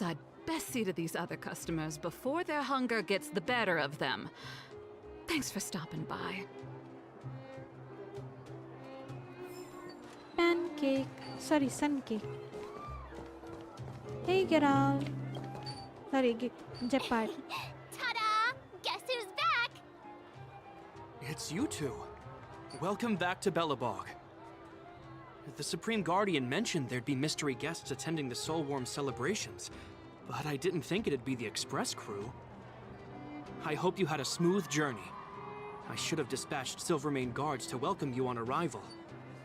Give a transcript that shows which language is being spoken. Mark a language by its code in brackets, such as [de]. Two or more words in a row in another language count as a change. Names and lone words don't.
[en] I'd best see to these other customers before their hunger gets the better of them. Thanks for stopping by. Pancake. Sorry, sun cake. Hey, Geralt. Sorry, Jeopard. Ta-da! Guess who's back? It's you two. Welcome back to Belobog. The Supreme Guardian mentioned there'd be mystery guests attending the Soulworm celebrations, but I didn't think it'd be the Express crew. I hope you had a smooth journey. I should have dispatched Silvermane guards to welcome you on arrival.